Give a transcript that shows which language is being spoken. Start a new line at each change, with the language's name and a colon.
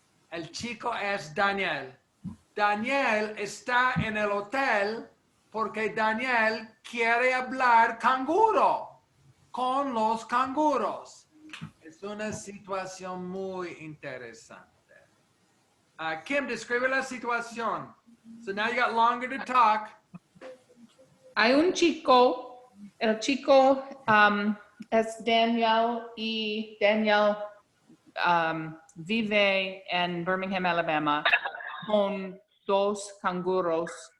Spanish: El chico es Daniel. Daniel está en el hotel porque Daniel quiere hablar canguro con los canguros. Es una situación muy interesante. Kim, describe la situación.
English: So now you got longer to talk.
Spanish: Hay un chico, el chico es Daniel y Daniel vive en Birmingham, Alabama, con 2 canguros.